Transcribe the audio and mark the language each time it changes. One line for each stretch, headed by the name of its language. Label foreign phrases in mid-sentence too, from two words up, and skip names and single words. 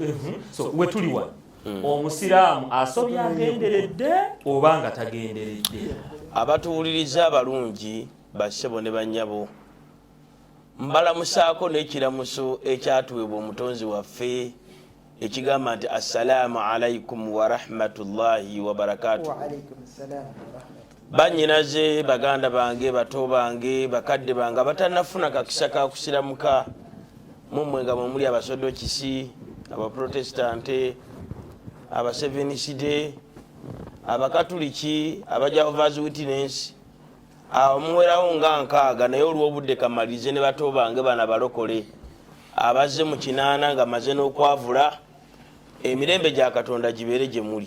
Ganda: so we tuli wano omusiraamu asobya agenderedde oba nga tagenderedde. abatuwuliriza abalungi bassebo ne bannyabo mbalamusaako n'ekiramuso ekyatuweebwa omutonzi waffe ekigamba nti
Arabic: السلام عليكم ورحمة الله وبركاته.
Ganda: bannyinaze baganda bange bato bange bakadde bange abatannafuna kakisa kakusiramuka mumwe nga mwemuli abasodokisi abaprotestante abaseveniside abakatuliki abajehovah's witness abamuwerawo nga nkaaga naye olw'obudde kamalize ne bato bange bana balokole abazze mu kinaana nga maze n'okwavula emirembe gya katonda gibeere gye muli.